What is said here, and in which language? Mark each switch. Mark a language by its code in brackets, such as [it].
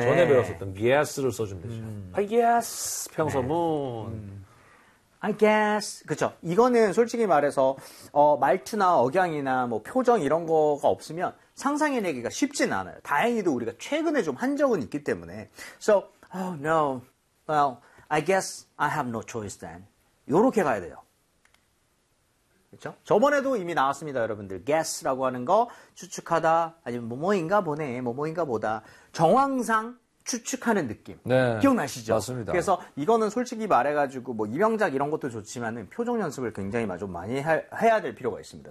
[ko] 전에 배웠었던 yes를 써주면 되죠. [en] I guess [ko] 평소문. 네. [en] I guess [ko] 그렇죠. 이거는 솔직히 말해서 말투나 억양이나 뭐 표정 이런 거가 없으면 상상해내기가 쉽진 않아요. 다행히도 우리가 최근에 좀 한 적은 있기 때문에. [en] So, oh no. Well, I guess I have no choice then. [ko] 이렇게 가야 돼요. 그렇죠? 저번에도 이미 나왔습니다, 여러분들. guess라고 하는 거 추측하다 아니면 뭐뭐인가 보네, 뭐뭐인가 보다 정황상 추측하는 느낌. 네, 기억나시죠? 맞습니다. 그래서 이거는 솔직히 말해가지고 뭐 이명작 이런 것도 좋지만은 표정 연습을 굉장히 좀 많이 해야 될 필요가 있습니다.